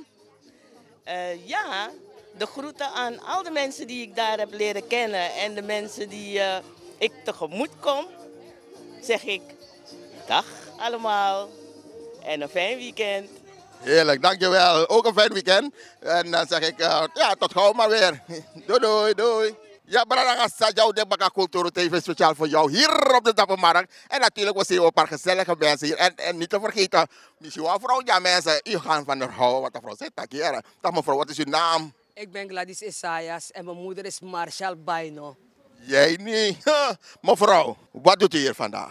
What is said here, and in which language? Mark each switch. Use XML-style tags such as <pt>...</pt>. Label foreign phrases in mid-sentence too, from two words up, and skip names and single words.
<nl>Ja, de groeten aan al de mensen die ik daar heb leren kennen en de mensen die ik tegemoet kom, zeg ik dag allemaal en een fijn weekend. Heerlijk, dankjewel. Ook een fijn weekend. En dan zeg ik tot gauw maar weer. Doei. Ja, brada, jou de Baka Kulturu TV speciaal voor jou hier op de Dappermarkt. En natuurlijk, we zien een paar gezellige mensen hier. En niet te vergeten, misschien wel vrouw, ja mensen, u gaan van de houden wat de vrouw zegt. Dag mevrouw, wat is uw naam? Ik ben Gladys Isaias en mijn moeder is Marshall Baino. Jij niet. Mevrouw, wat doet u hier vandaag?</nl>